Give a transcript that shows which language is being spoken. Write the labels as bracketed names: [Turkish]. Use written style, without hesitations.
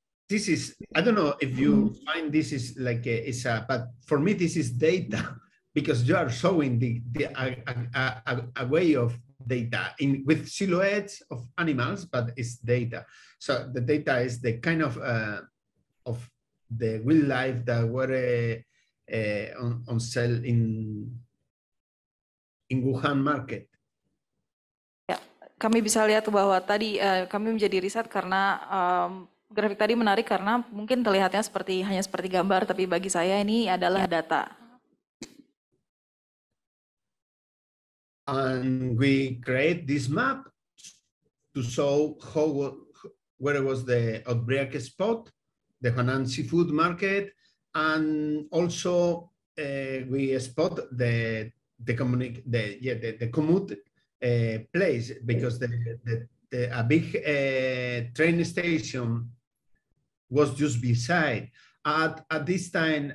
[English] This is, I don't know if you find this is like but for me this is data, because you are showing a way of data with silhouettes of animals, but it's data. So the data is the kind of the wildlife that were on sale in Wuhan market. [Indonesian] Ya, kami bisa lihat bahwa tadi kami menjadi riset karena grafik tadi menarik karena mungkin terlihatnya hanya seperti gambar, tapi bagi saya ini adalah data. [English] And we create this map to show where was the outbreak spot, the Hunan seafood market, and also we spot the commute place, because a big train station was just beside at this time.